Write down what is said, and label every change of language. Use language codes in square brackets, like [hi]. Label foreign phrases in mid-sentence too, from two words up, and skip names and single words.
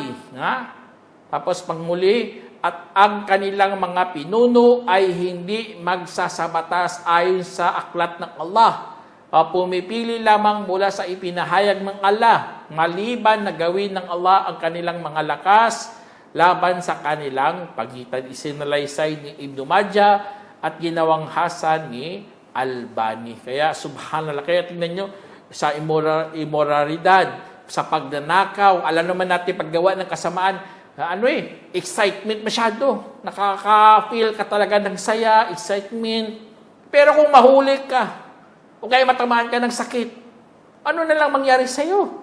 [tl] Tapos pangmuli, at ang kanilang mga pinuno ay hindi magsasabatas ayon sa aklat ng Allah. Pumipili lamang mula sa ipinahayag ng Allah, maliban na gawin ng Allah ang kanilang mga lakas laban sa kanilang pagitan. Isinalaysay ni Ibn Majah at ginawang hasan ni Albani. Kaya subhanallah, kaya tingnan nyo, sa immoralidad, sa pagnanakaw, alam naman natin paggawa ng kasamaan, excitement masyado. Nakaka-feel ka talaga ng saya, excitement. Pero kung mahuli ka, o kaya matamaan ka ng sakit, ano na lang mangyari sa'yo?